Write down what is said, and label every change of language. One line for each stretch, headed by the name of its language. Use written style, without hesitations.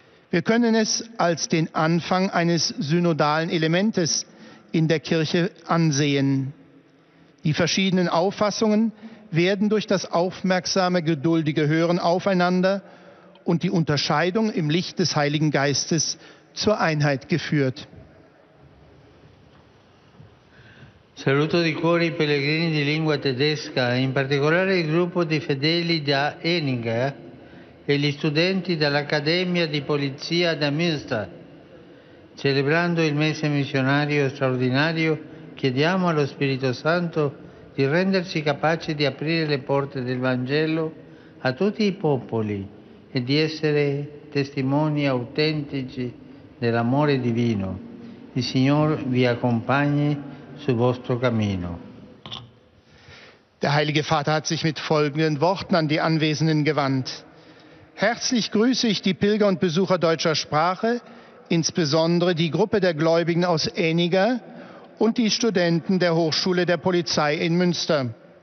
German: Wir können es als den Anfang eines synodalen Elementes in der Kirche ansehen. Die verschiedenen Auffassungen werden durch das aufmerksame, geduldige Hören aufeinander und die Unterscheidung im Licht des Heiligen Geistes zur Einheit geführt.
Italian: Saluto di cuore i pellegrini di lingua tedesca, in particolare il gruppo di fedeli da Eninger e gli studenti dall'Accademia di Polizia da Münster. Celebrando il mese missionario straordinario, chiediamo allo Spirito Santo di renderci capaci di aprire le porte del Vangelo a tutti i popoli e di essere testimoni autentici dell'amore divino. Il Signore vi accompagni sul vostro cammino.
German: Der Heilige Vater hat sich mit folgenden Worten an die Anwesenden gewandt. Herzlich grüße ich die Pilger und Besucher deutscher Sprache, insbesondere die Gruppe der Gläubigen aus Enniger und die Studenten der Hochschule der Polizei in Münster.